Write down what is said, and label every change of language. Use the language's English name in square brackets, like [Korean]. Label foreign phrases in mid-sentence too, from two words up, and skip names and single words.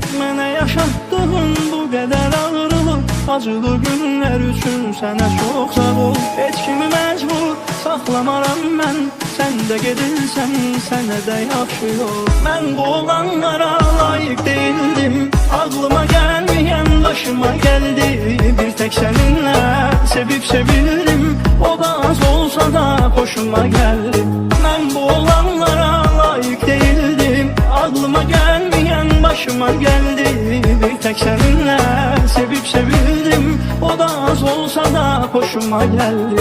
[Azerbaijani] Mənə yaşatdığın bu qədər ağrılıq, acılı günlər üçün sənə çox sağ ol. Heç kimi məcbur saxlamaram mən, sən də gedirsən, sənə də yaxşı yol. Mən bu olanlara layıq [Turkish] değildim, aklıma [Azerbaijani] gəlməyən başıma gəldi. [Turkish] Bir tek seninle sevip sevildim, o da az olsa da hoşuma geldi. Ben bu olanlara layık değildim, aklıma gelmeyen başıma geldi. Bir tek seninle sevip sevildim, o da az olsa da hoşuma geldi.